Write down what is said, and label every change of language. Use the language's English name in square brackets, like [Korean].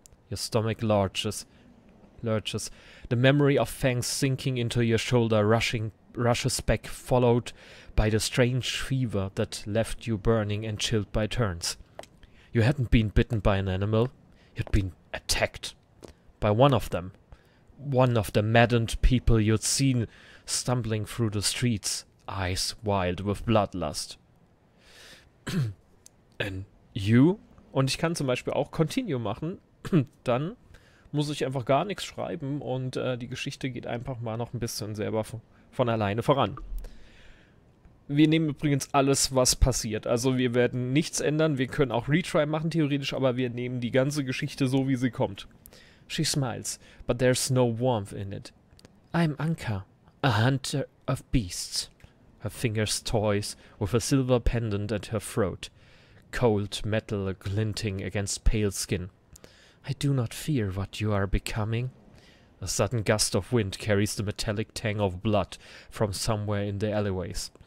[English] Your stomach lurches. The memory of fangs sinking into your shoulder rushes back, followed by the strange fever that left you burning and chilled by turns. You hadn't been bitten by an animal, you'd been attacked by one of them. One of the maddened people you'd seen stumbling through the streets, eyes wild with bloodlust. And you? [German] Und ich kann zum Beispiel auch Continue machen, dann muss ich einfach gar nichts schreiben und die Geschichte geht einfach mal noch ein bisschen selber von alleine voran. Wir nehmen übrigens alles, was passiert. Also wir werden nichts ändern. Wir können auch Retry machen, theoretisch, aber wir nehmen die ganze Geschichte so, wie sie kommt. [English] She smiles, but there's no warmth in it. I'm Anka, a hunter of beasts. Her fingers toys with a silver pendant at her throat, cold metal glinting against pale skin. I do not fear what you are becoming. A sudden gust of wind carries the metallic tang of blood from somewhere in the alleyways.